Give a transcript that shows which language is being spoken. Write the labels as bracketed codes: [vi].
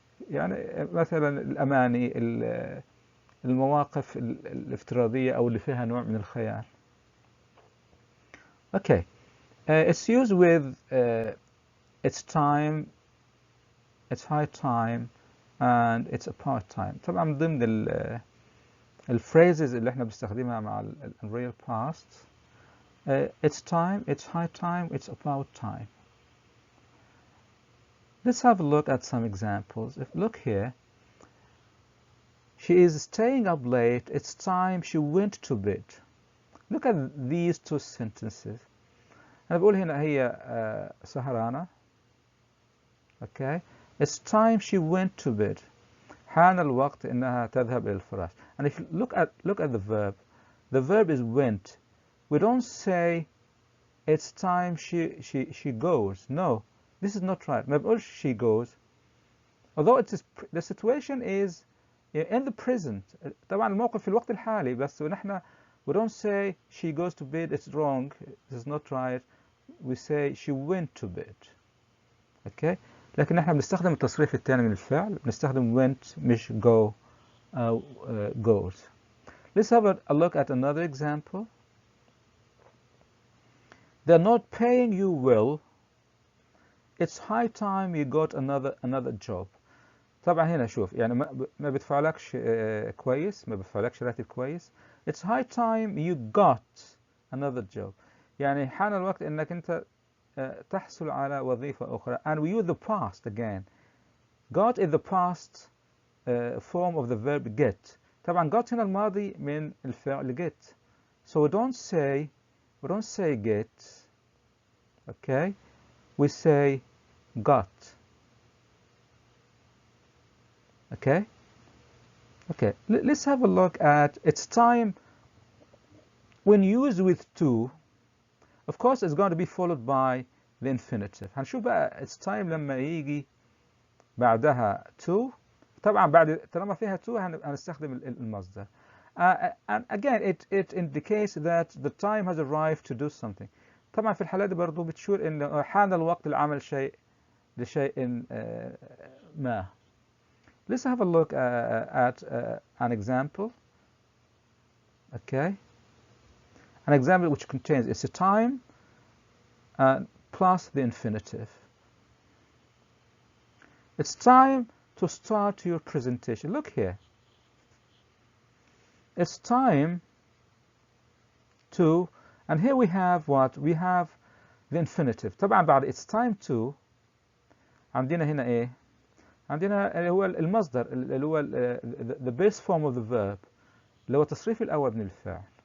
[ar] يعني مثلا الأماني، المواقف الافتراضية أو اللي فيها نوع من الخيال. [en] Okay. It's used with it's time, it's high time, and it's about time. [ar] طبعا من ضمن الphrases اللي احنا بنستخدمها مع ال real past. [en] It's time, it's high time, it's about time. Let's have a look at some examples. Look here. She is staying up late. It's time she went to bed. Look at these two sentences. [ar] أنا بقول هنا هي سهرانة. Okay. [en] It's time she went to bed. [ar] حان الوقت إنها تذهب إلى الفراش. [en] And if you look at the verb is went. We don't say it's time she goes. No, this is not right. [ar] ما بقولش [en] she goes. Although it is the situation is in the present. [ar] طبعا الموقف في الوقت الحالي، بس ونحن [en] we don't say she goes to bed. It's wrong. This is not right. We say she went to bed. Okay. [ar] لكن نحن بنستخدم التصريف الثاني من الفعل، بنستخدم went مش go أو goes. [en] Let's have a look at another example. They're not paying you well. It's high time you got another job. [ar] طبعا هنا شوف يعني ما بيدفعلكش كويس، ما بيدفعلكش راتب كويس. [en] It's high time you got another job. [ar] يعني حان الوقت انك انت تحصل على وظيفة أخرى. [en] And we use the past again. Got is the past form of the verb get. [ar] طبعا got هنا الماضي من الفعل get. [en] So we don't say get. Okay. We say got. Okay. Okay. Let's have a look at it's time. When used with to, of course it's going to be followed by the infinitive. [ar] هنشوف بقى [en] it's time [ar] لما يجي بعدها to. طبعا بعد طالما فيها to هنستخدم المصدر. [en] And again it indicates that the time has arrived to do something. [ar] طبعا في الحالة دي برضو بتشير إن حان الوقت لعمل شيء لشيء ما. [en] Let's have a look at an example. Okay. An example which contains it's a time plus the infinitive. It's time to start your presentation. Look here. It's time to, and here we have what? We have the infinitive. [ar] طبعا بعد [en] it's time to [ar] عندنا هنا ايه؟ عندنا اللي هو المصدر اللي هو [en] the base form of the verb [ar] اللي هو التصريف الأول من الفعل.